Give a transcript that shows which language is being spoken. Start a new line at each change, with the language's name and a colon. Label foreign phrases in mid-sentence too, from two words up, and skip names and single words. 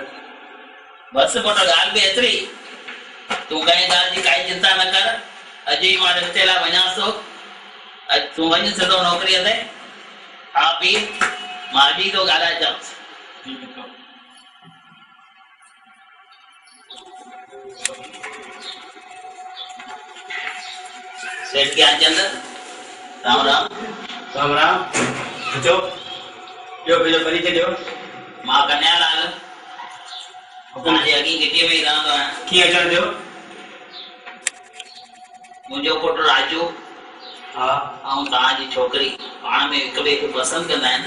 Sindhi: बसि पुट ॻाल्हि बि एतिरी, तूं कंहिं ॻाल्हि जी काई चिंता न कर। अॼु ई मां रिश्ते लाइ वञां थो, अॼु तूं वञ सिधो नौकरीअ ते। हा पीउ मां अॼु ई थो ॻाल्हाए अचांसि। सेठ ज्ञानचंद राम राम। राम राम। अचो ॿियो पंहिंजो परिचय ॾियो। मां कन्यालाल तव्हांजे अॻी गिटीअ में ई रहंदो आहियां। कीअं अचणु थियो? मुंहिंजो पुटु राजू हा ऐं तव्हांजी छोकिरी पाण में हिक ॿिए खे पसंदि कंदा आहिनि।